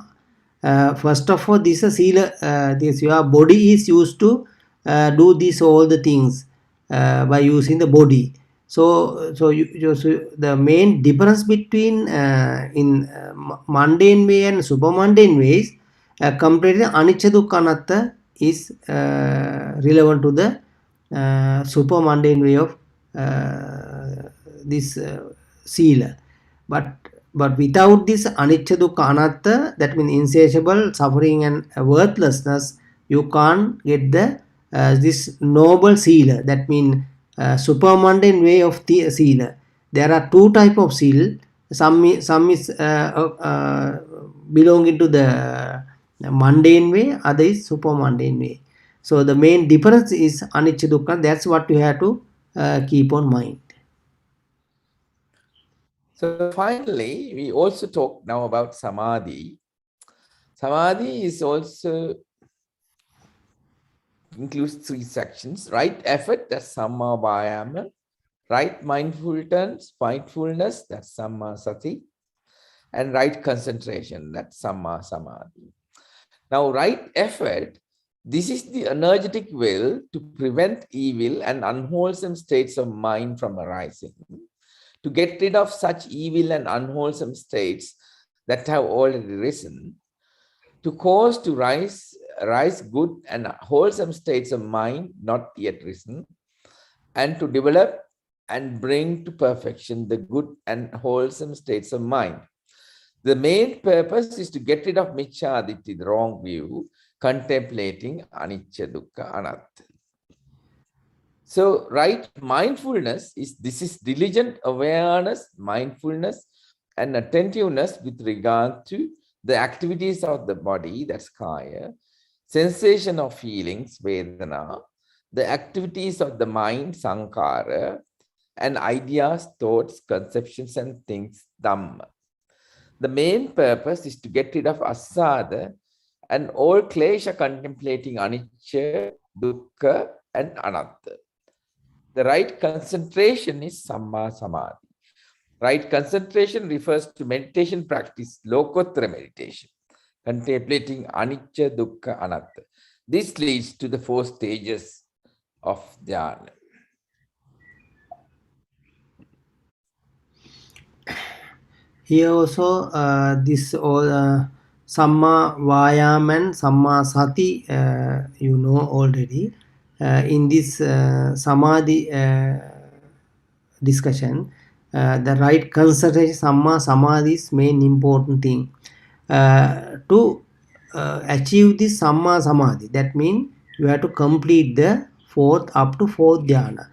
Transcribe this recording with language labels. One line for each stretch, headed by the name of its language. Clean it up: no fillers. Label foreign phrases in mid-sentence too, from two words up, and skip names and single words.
English: First of all, this Sila, this your body is used to do this all the things by using the body. So the main difference between in mundane way and super mundane ways, completely
Pali: anicca, dukkha, anatta
English: is relevant to the super mundane way of this sila. But without this
Pali: anicca, dukkha, anatta,
English: that means insatiable suffering and worthlessness, you can't get the this noble sila. That means super mundane way of the sila. There are two type of sila. Some is belonging to the mundane way, other is super mundane way. So the main difference is
Pali: anicca, dukkha.
English: That's what you have to keep on mind. So finally, we also talk now about samadhi. Samadhi is also includes three sections: right effort, that's
Pali: samma vayama;
English: right mindfulness, that's
Pali: samma sati;
English: and right concentration, that's
Pali: samma samadhi.
English: Now, right effort, this is the energetic will to prevent evil and unwholesome states of mind from arising, to get rid of such evil and unwholesome states that have already risen, to cause to rise good and wholesome states of mind not yet risen, and to develop and bring to perfection the good and wholesome states of mind. The main purpose is to get rid of micchaditi, the wrong view, contemplating
Pali: anicca, dukkha, anatta.
English: So, right mindfulness is diligent awareness, mindfulness, and attentiveness with regard to the activities of the body, that's kaya, sensation of feelings, vedana, the activities of the mind, sankhara, and ideas, thoughts, conceptions, and things, dhamma. The main purpose is to get rid of asada and all klesha, contemplating
Pali: anicca, dukkha,
English: and anatta. The right concentration is
Pali: samma samadhi.
English: Right concentration refers to meditation practice, lokottara meditation, contemplating
Pali: anicca, dukkha, anatta.
English: This leads to the 4 stages of dhyana. Here also this all
Pali: samma vayam
English: and
Pali: samma sati
English: you know already. In this samadhi discussion, the right concentration,
Pali: Samma Samadhi
English: is main important thing. To achieve this
Pali: Samma Samadhi,
English: that means you have to complete the fourth up to fourth dhyana.